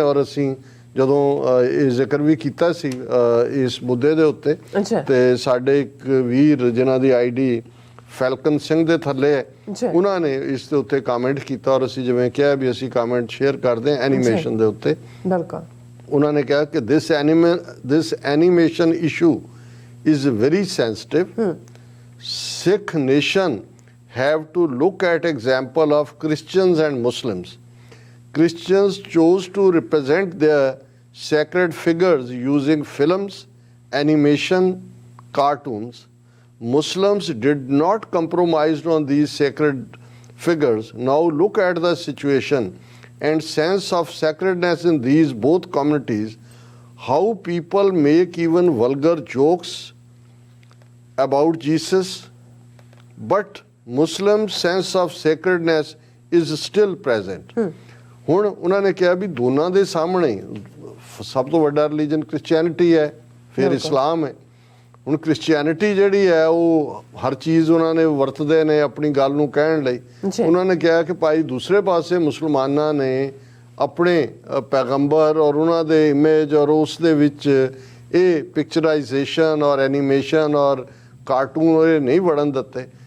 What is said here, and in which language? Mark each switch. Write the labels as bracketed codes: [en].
[pa] ਔਰ ਅਸੀਂ ਜਦੋਂ ਇਹ ਜ਼ਿਕਰ ਵੀ ਕੀਤਾ ਸੀ ਇਸ ਮੁੱਦੇ ਦੇ ਉੱਤੇ, ਤੇ ਸਾਡੇ ਇੱਕ ਵੀਰ ਜਿਨ੍ਹਾਂ ਦੀ ID ਫੈਲਕਨ ਸਿੰਘ ਦੇ ਥੱਲੇ ਹੈ, ਉਹਨਾਂ ਨੇ ਇਸ ਦੇ ਉੱਤੇ ਕਮੈਂਟ ਕੀਤਾ। ਔਰ ਅਸੀਂ ਜਿਵੇਂ ਕਿਹਾ ਵੀ ਅਸੀਂ ਕਮੈਂਟ ਸ਼ੇਅਰ ਕਰਦੇ ਹਾਂ ਐਨੀਮੇਸ਼ਨ ਦੇ ਉੱਤੇ। ਬਿਲਕੁਲ ਉਹਨਾਂ ਨੇ ਕਿਹਾ ਕਿ [en] This animation issue is very sensitive. Sikh nation have to look at example of Christians and Muslims. Christians chose to represent their sacred figures using films, animation, cartoons. Muslims did not compromise on these sacred figures. Now look at the situation and sense of sacredness in these both communities. How people make even vulgar jokes about Jesus, but Muslim sense of sacredness is still present. [pa] ਹੁਣ ਉਹਨਾਂ ਨੇ ਕਿਹਾ ਵੀ ਦੋਨਾਂ ਦੇ ਸਾਹਮਣੇ ਸਭ ਤੋਂ ਵੱਡਾ ਰਿਲੀਜਨ ਕ੍ਰਿਸਚੀਅਨਿਟੀ ਹੈ, ਫਿਰ ਇਸਲਾਮ ਹੈ। ਹੁਣ ਕ੍ਰਿਸਚੀਅਨਿਟੀ ਜਿਹੜੀ ਹੈ ਉਹ ਹਰ ਚੀਜ਼ ਉਹਨਾਂ ਨੇ ਵਰਤਦੇ ਨੇ ਆਪਣੀ ਗੱਲ ਨੂੰ ਕਹਿਣ ਲਈ। ਉਹਨਾਂ ਨੇ ਕਿਹਾ ਕਿ ਭਾਈ ਦੂਸਰੇ ਪਾਸੇ ਮੁਸਲਮਾਨਾਂ ਨੇ ਆਪਣੇ ਪੈਗੰਬਰ ਔਰ ਉਹਨਾਂ ਦੇ ਇਮੇਜ ਔਰ ਉਸ ਦੇ ਵਿੱਚ ਇਹ ਪਿਕਚਰਾਈਜੇਸ਼ਨ ਔਰ ਐਨੀਮੇਸ਼ਨ ਔਰ ਕਾਰਟੂਨ ਇਹ ਨਹੀਂ ਵੜਨ ਦਿੱਤੇ।